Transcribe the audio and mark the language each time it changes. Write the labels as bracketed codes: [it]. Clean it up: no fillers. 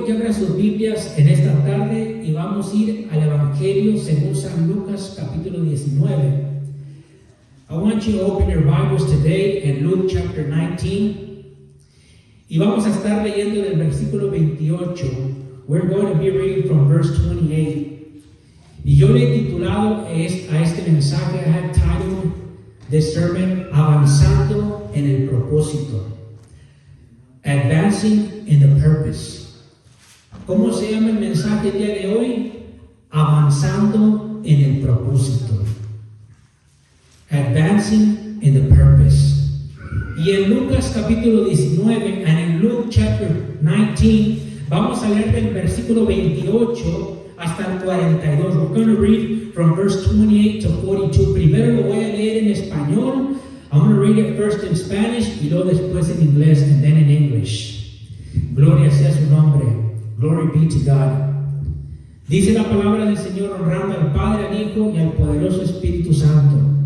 [es] que abran sus Biblias en esta tarde y vamos a ir al Evangelio según San Lucas capítulo 19. [en] I want you to open your Bibles today in Luke chapter 19. [es] Y vamos a estar leyendo del versículo 28. [en] We're going to be reading from verse 28. [es] Y yo le he titulado a este mensaje, [en] I have titled this sermon, [es] Avanzando en el propósito. [en] Advancing in the purpose. [es] ¿Cómo se llama el mensaje el día de hoy? Avanzando en el propósito. [en] Advancing in the purpose. [es] Y en Lucas capítulo 19, [en] and in Luke chapter 19, [es] vamos a leer del versículo 28 hasta el 42. [en] We're going to read from verse 28 to 42. [es] Primero lo voy a leer en español. [en] I'm going to read it first in Spanish [es] y luego después en inglés, [en] and then in English. [es] Gloria sea su nombre. [en] Glory be to God. [es] Dice la palabra del Señor honrando al Padre, al Hijo y al poderoso Espíritu Santo.